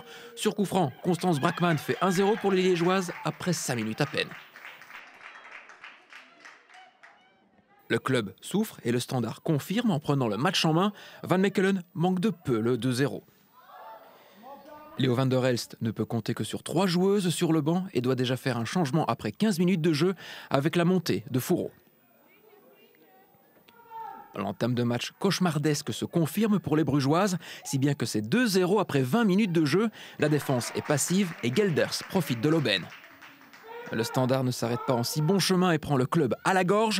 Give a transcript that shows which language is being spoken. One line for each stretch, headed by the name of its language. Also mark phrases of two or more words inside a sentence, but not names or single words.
French: Sur coup franc, Constance Brackmann fait 1-0 pour les Liégeoises après 5 minutes à peine. Le club souffre et le Standard confirme en prenant le match en main. Van Mechelen manque de peu le 2-0. Léo van der Elst ne peut compter que sur 3 joueuses sur le banc et doit déjà faire un changement après 15 minutes de jeu avec la montée de Fourreau. L'entame de match cauchemardesque se confirme pour les Brugeoises, si bien que c'est 2-0 après 20 minutes de jeu. La défense est passive et Gelders profite de l'aubaine. Le Standard ne s'arrête pas en si bon chemin et prend le club à la gorge.